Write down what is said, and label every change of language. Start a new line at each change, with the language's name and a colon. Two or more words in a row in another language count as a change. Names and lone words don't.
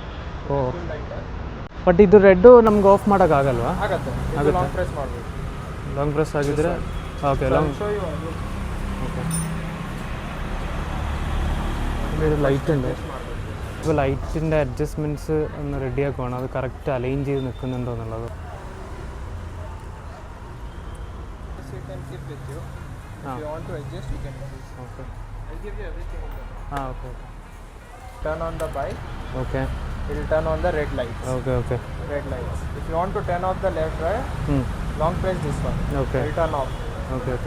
Kannada: ಬಟ್ ಇದು ರೆಡ್ಡು ನಮ್ಗೆ ಆಫ್ ಮಾಡೋಕ್ಕಾಗಲ್ವಾ?
English: long press
Kannada: ಆಗಿದ್ರೆ ಓಕೆ.
Malayalam: ഓക്കെ, ലൈറ്റ് ഉണ്ട്. ഇപ്പോൾ ലൈറ്റിൻ്റെ അഡ്ജസ്റ്റ്മെൻറ്റ്സ് ഒന്ന് റെഡിയാക്കുവാണ്. അത്
English: correct align
Malayalam: ചെയ്ത് നിൽക്കുന്നുണ്ടോ എന്നുള്ളത്.
English: keep with you. If Ah. you want to adjust, you can do this. Okay. I'll give you everything in the bike. Okay. Turn on the bike, Okay. it will turn on the red lights. Okay. Red lights. If you want to turn off the left drive, long press this one. Okay. It will turn off. Okay.